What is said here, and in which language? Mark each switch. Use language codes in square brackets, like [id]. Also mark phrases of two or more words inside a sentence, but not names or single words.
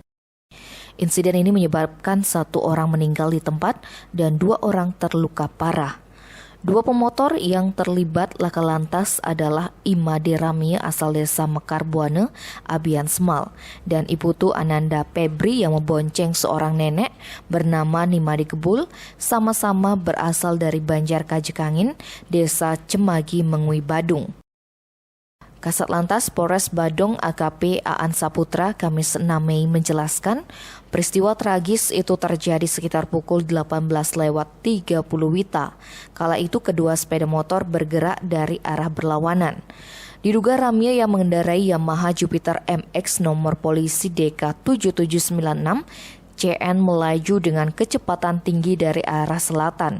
[id] Insiden ini menyebabkan 1 orang meninggal di tempat dan 2 orang terluka parah. 2 pemotor yang terlibat laka lantas adalah Imade Ramia asal desa Mekar Buana, Abian Semal, dan Iputu Ananda Pebri yang membonceng seorang nenek bernama Nimade Gebul, sama-sama berasal dari Banjar Kajekangin, desa Cemagi, Mengui, Badung. Kasat Lantas Polres Badung AKP Aan Saputra Kamis 6 Mei menjelaskan, peristiwa tragis itu terjadi sekitar pukul 18:30 WITA. Kala itu kedua sepeda motor bergerak dari arah berlawanan. Diduga Ramia yang mengendarai Yamaha Jupiter MX nomor polisi DK7796 CN melaju dengan kecepatan tinggi dari arah selatan.